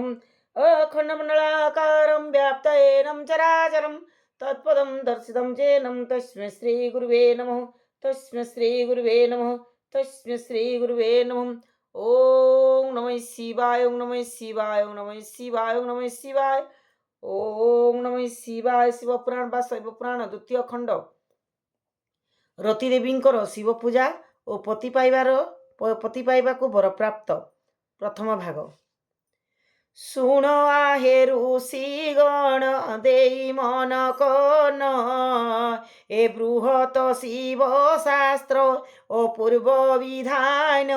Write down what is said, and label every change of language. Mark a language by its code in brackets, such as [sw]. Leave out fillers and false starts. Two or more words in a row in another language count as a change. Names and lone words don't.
[sa] अखण्डमण्डलाकारं व्याप्तयेनं चराचरं तत्पदं दर्शितं चेनं तस्मै श्री गुरुवे नमः। तस्मै श्री गुरुवे नमः। तस्मै श्री गुरुवे नमः। ओम नमः शिवाय। ओम नमः शिवाय। ओम नमः शिवाय। ओम नमः शिवाय। ओम नमः शिवाय। [or] शिवपुराण ବା ଶୈବପୁରାଣ ଦ୍ୱିତୀୟ ଖଣ୍ଡ ରତିଦେବୀଙ୍କର ଶିବ ପୂଜା ଓ ପତି ପାଇବାକୁ ବରପ୍ରାପ୍ତ। ପ୍ରଥମ ଭାଗ। ଶୁଣ ଆହେ ଋଷିଗଣ ଦେଇ ମନ କନ, ଏ ବୃହତ ଶିବ ଶାସ୍ତ୍ର ଓ ପୂର୍ବ ବିଧାନ।